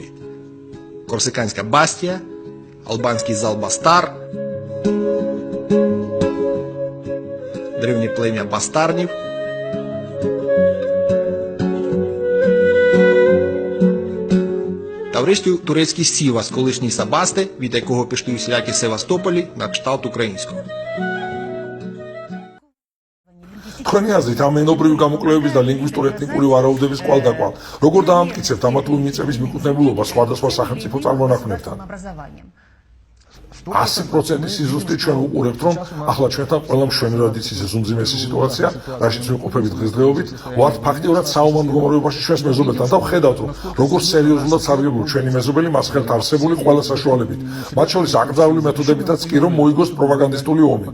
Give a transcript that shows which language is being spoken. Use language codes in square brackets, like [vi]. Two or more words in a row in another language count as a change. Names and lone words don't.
[uk] Корсиканська бастія, албанський залбастар, древнє плем'я бастарнів, та врешті турецький сівас, колишній Сабасте, від якого пішли усілякі Севастополі на кшталт українського. [ka] თქვენი აზრით ამ ენობრივი გამოკვლევების და ლინგვისტურ-ეთნიკური ვარაუდების კვალდაკვალ როგორ დაამტკიცებთ ამა თუ იმ მიწების მიკუთვნებულობა სხვადასხვა სახელმწიფო წარმონაქმნებთან? 100% სიზუსტით ჩვენ უყურებთ, რომ ახლა ჩვენთან ყველა მშვენივრად იცის ეს უმძიმესი სიტუაცია, რაშიც ვიმყოფებით დღესდღეობით, ვართ ფაქტიურად საომარ მდგომარეობაში ჩვენს მეზობელთან და ვხედავთ, რომ როგორ სერიოზულად სარგებლობს ჩვენი მეზობელი მას ხელთ არსებული ყველა საშუალებით, მათ შორის აკრძალული მეთოდებითაც კი რომ მოიგოს პროპაგანდისტული ომი.